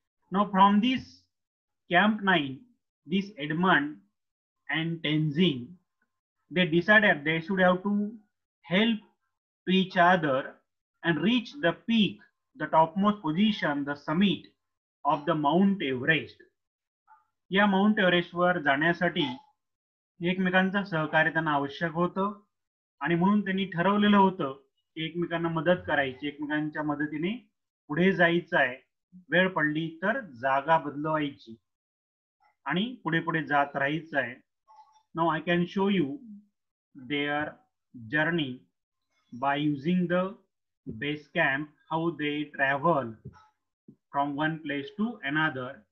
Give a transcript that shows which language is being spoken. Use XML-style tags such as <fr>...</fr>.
<en>Now from this Camp 9, this Edmund and Tenzing, they decided they should have to help each other and reach the peak, the topmost position, the summit of the Mount Everest.</en> <mr>या mount एव्हरेस्टवर जाण्यासाठी एकमेकांचं सहकार्य त्यांना आवश्यक होतं आणि म्हणून त्यांनी ठरवलेलं होतं की एकमेकांना मदत करायची, एकमेकांच्या मदतीने पुढे जायचं आहे, वेळ पडली तर जागा बदलवायची आणि पुढे पुढे जात राहायचं आहे.</mr> <en>Now I can show you their journey by using the base camp, how they travel from one place to another.</en>